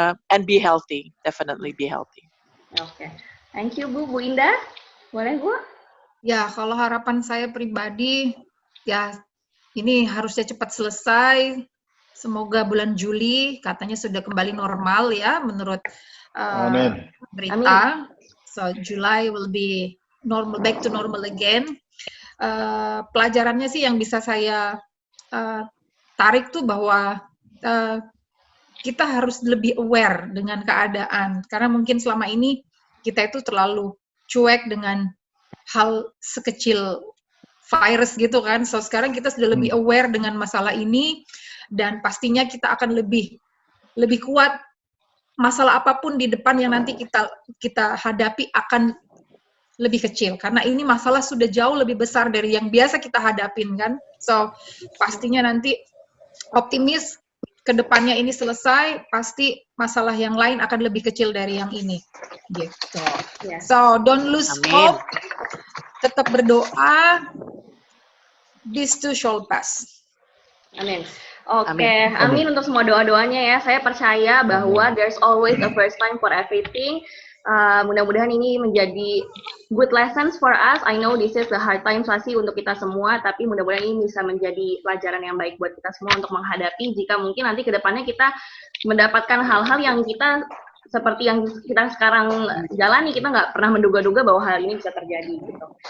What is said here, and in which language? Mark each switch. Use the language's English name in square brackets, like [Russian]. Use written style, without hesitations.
[English] And be healthy, definitely be healthy. [Indonesian] Oke, thank you Bu. Bu Indah, boleh Bu? Ya, kalau harapan saya pribadi, ya ini harusnya cepat selesai. semoga bulan Juli katanya sudah kembali normal ya menurut Amin. berita. [English] So July will be normal, back to normal again. [Indonesian] Pelajarannya sih yang bisa saya tarik tuh bahwa kita harus lebih aware dengan keadaan, karena mungkin selama ini kita itu terlalu cuek dengan hal sekecil virus gitu kan. So sekarang kita sudah lebih aware dengan masalah ini, dan pastinya kita akan lebih kuat. Masalah apapun di depan yang nanti kita hadapi akan lebih kecil, karena ini masalah sudah jauh lebih besar dari yang biasa kita hadapin kan. So pastinya nanti optimis kedepannya ini selesai, pasti masalah yang lain akan lebih kecil dari yang ini gitu. [English] So don't lose hope, [Indonesian] tetap berdoa, [English] this too shall pass. [Indonesian] Amin. Oke, amin untuk semua doa-doanya ya. Saya percaya bahwa [English] there's always a first time for everything. [Indonesian] Mudah-mudahan ini menjadi [English] good lessons for us. I know this is a hard time [Indonesian] pasti untuk kita semua, tapi mudah-mudahan ini bisa menjadi pelajaran yang baik buat kita semua untuk menghadapi jika mungkin nanti ke depannya kita mendapatkan hal-hal yang kita seperti yang kita sekarang jalani, kita nggak pernah menduga-duga bahwa hal ini bisa terjadi gitu.